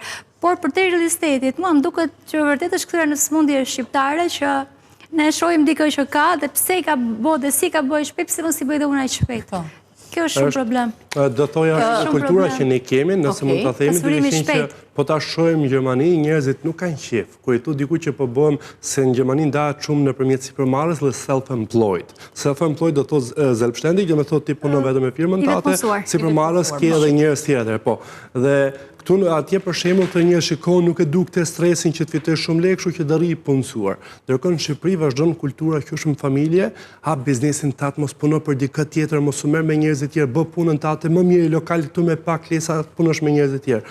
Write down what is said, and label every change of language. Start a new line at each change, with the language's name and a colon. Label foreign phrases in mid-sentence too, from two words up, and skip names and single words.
Albanian: Por për te
English: real estate-it,
Albanian: mua më duket që vërtet është kthyer në sëmundje shqiptare që ne shohim dikë që ka dhe pse i ka bëu dhe si ka bëj shpejt, pse mos i bëj dhe unë aq shpejt. Kjo është shumë problem. Do thoja kultura që ne kemi, nëse mund ta themi, duke qenë që po ta shohim në Gjermani, njerëzit nuk kanë qef. Kur i thu diku që po bëhem se në Gjermani ndahet shumë nëpërmjet sipërmarrjes dhe self-employed. Self-employed do thotë
German: selbstständig,
Albanian: do të thotë ti punon vetëm me firmën tate, sipërmarrës ke edhe njerëz tjetër, po. Dhe këtu atje për shembull të njerëz shikon nuk e dukte stresin që të fitoj shumë lekë, kështu që do rri i punësuar. Ndërkohë në Shqipëri vazhdon kultura që është në familje, hap biznesin tat, mos puno për dikë tjetër, mos u merr me njerëz të tjerë, bë punën tate, më mirë lokal këtu me pak lesa punosh me njerëz të tjerë.